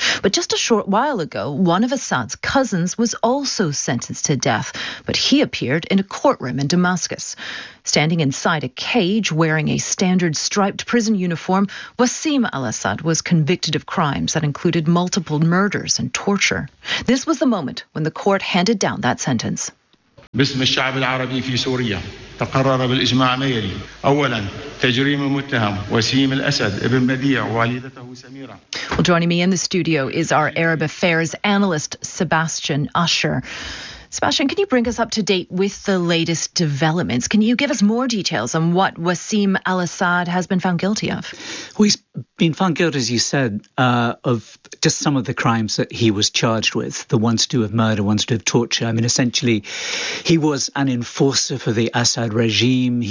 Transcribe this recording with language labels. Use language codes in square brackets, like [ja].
[en] But just a short while ago, one of Assad's cousins was also sentenced to death, but he appeared in a courtroom in Damascus. Standing inside a cage wearing a standard striped prison uniform, Wasim al-Assad was convicted of crimes that included multiple murders and torture. This was the moment when the court handed down that sentence. [ar] باسم الشعب العربي في سوريا تقرر بالإجماع ميري أولا تجريم المتهم وسيم الأسد ابن بديع والدته سميرة. [en] Well, joining me in the studio is our Arab affairs analyst Sebastian Usher. Sebastian, can you bring us up to date with the latest developments? Can you give us more details on what Wasim al-Assad has been found guilty of? Well, he's been found guilty, as you said, of just some of the crimes that he was charged with, the ones to do with murder, ones to do with torture. I mean, essentially, he was an enforcer for the Assad regime.